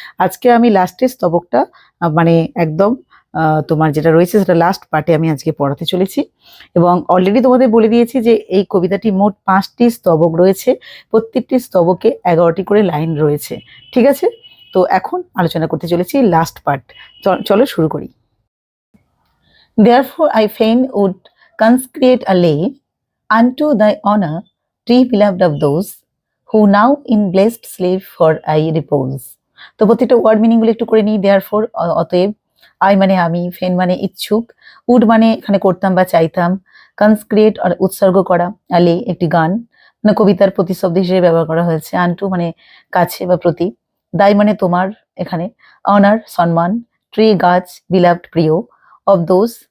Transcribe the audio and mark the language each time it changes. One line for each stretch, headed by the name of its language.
Bangla: আজকে আমি লাস্টের স্তবকটা মানে একদম তোমার যেটা রয়েছে সেটা লাস্ট পার্টে আমি আজকে পড়াতে চলেছি। এবং অলরেডি তোমাদের বলে দিয়েছি যে এই কবিতাটি মোট 5টি স্তবক রয়েছে, প্রত্যেকটি স্তবকে 11টি করে লাইন রয়েছে। ঠিক আছে, তো এখন আলোচনা করতে চলেছি লাস্ট পার্ট। চলো শুরু করি।
English: Therefore I fain would consecrate a lay unto thy honor, tree beloved of those who now in blessed sleep for I repose.
Bangla: তো প্রত্যেকটা ওয়ার্ড মিনিং গুলো একটু করে নিই। Therefore অতএব, আই মানে আমি, ফেন মানে ইচ্ছুক, উড মানে এখানে করতাম বা চাইতাম, কনস্ক্রিয়েট আর উৎসর্গ করা, আলে একটি গান মানে কবিতার প্রতিশব্দ হিসেবে ব্যবহার করা হয়েছে, আনটু মানে কাছে বা প্রতি, দাই মানে তোমার, এখানে অনার সম্মান, ট্রি গাছ, বিলাভড প্রিয়, অফ দোজ